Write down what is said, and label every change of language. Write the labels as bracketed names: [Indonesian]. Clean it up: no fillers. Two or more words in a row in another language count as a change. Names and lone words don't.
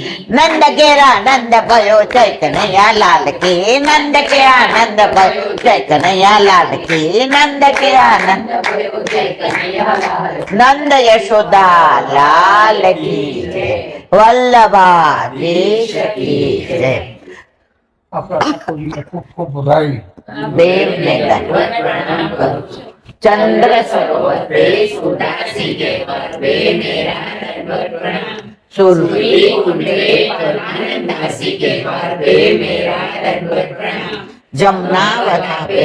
[Hindi] नंद केरा नंद भयो जय कन्हैया लाल की नंद के आनंद भयो जय कन्हैया लाल की नंद के आनंद भयो जय कन्हैया लाल नंद यशोदा लाल की जय वल्लभा देश की जय [Gujarati] આપણા ઠાકોરજીને ખૂબ ખૂબ બધાઈ. દેવ ને દંડવત પ્રણામ કરું છું. [Hindi] चंद्र सरोवर पे सुदासी के पर्वे मेरा दंडवत प्रणाम सुर सूर्य कुंड पे परमानंदासी के पर्वे मेरा दंडवत प्रणाम जमुनावरा पे